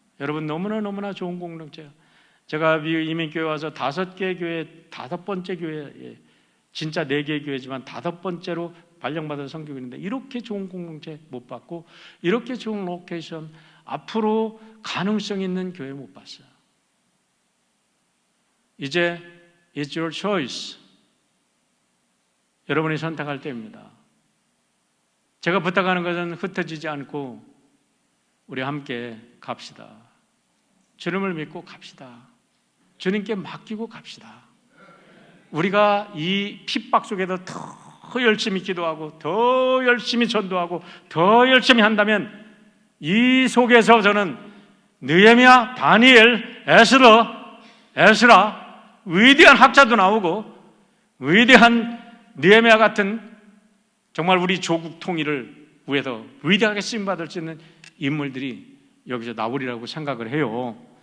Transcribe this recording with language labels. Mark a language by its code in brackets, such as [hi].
[ko] 여러분, 너무나 좋은 공동체예요. 제가 이민교회 와서 5개 교회, 5번째 교회, 진짜 4개의 교회지만 5번째로 발령받은 성교인인데 이렇게 좋은 공동체 못 봤고 이렇게 좋은 로케이션, 앞으로 가능성 있는 교회 못 봤어요. [en] 이제 It's your choice. [ko] 여러분이 선택할 때입니다. 제가 부탁하는 것은 흩어지지 않고 우리 함께 갑시다. 주님을 믿고 갑시다. 주님께 맡기고 갑시다. 우리가 이 핍박 속에서 더 열심히 기도하고 더 열심히 전도하고 더 열심히 한다면 이 속에서 저는 느헤미야, 다니엘, 에스라 위대한 학자도 나오고 위대한 느헤미야 같은 정말 우리 조국 통일을 위해서 위대하게 쓰임받을 수 있는 인물들이 여기서 나오리라고 생각을 해요.